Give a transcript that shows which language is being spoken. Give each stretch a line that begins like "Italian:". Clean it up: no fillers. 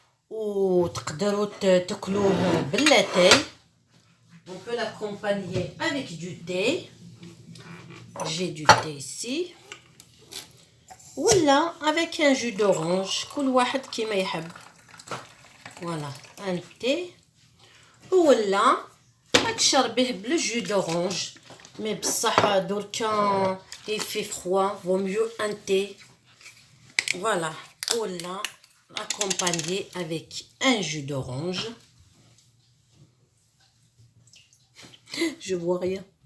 Arabic: وتقدروا تاكلوه باللاتاي.
French: On peut l'accompagner avec du thé. J'ai du thé ici. Voilà, avec un jus d'orange.
Arabic: كل واحد كيما يحب.
French: Voilà, un thé.
Arabic: ولا تشربيه بالجو
French: d'orange. Mais
Arabic: بصح دركا
French: il fait froid, vaut mieux un thé. Voilà, ولا accompagner avec un jus d'orange. Je vois rien.